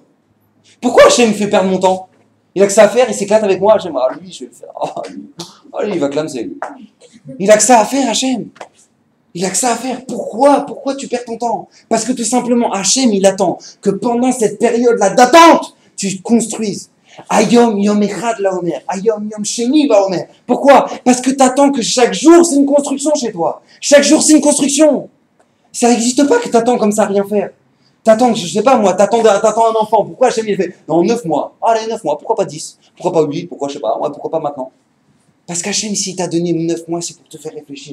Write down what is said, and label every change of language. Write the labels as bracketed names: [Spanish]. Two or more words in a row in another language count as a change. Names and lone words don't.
[French] Pourquoi Hachem me fait perdre mon temps? Il a que ça à faire, il s'éclate avec moi, Hachem. Ah, lui, je vais le faire. Ah, lui, il va clamser, lui. Il a que ça à faire, Hachem. Il a que ça à faire. Pourquoi tu perds ton temps? Parce que tout simplement, Hachem, il attend que pendant cette période-là d'attente, tu te construises. [Hebrew] היום יום אחד לעומר. היום יום שני לעומר. [French] Pourquoi? Parce que tu attends que chaque jour, c'est une construction chez toi. Chaque jour, c'est une construction. Ça n'existe pas que tu attends comme ça, rien faire. T'attends, je sais pas moi, t'attends un enfant. Pourquoi Hachem il fait dans 9 mois? Allez, 9 mois, pourquoi pas 10? Pourquoi pas 8? Pourquoi je sais pas? Ouais, pourquoi pas maintenant? Parce qu'Hachem, s'il t'a donné 9 mois, c'est pour te faire réfléchir.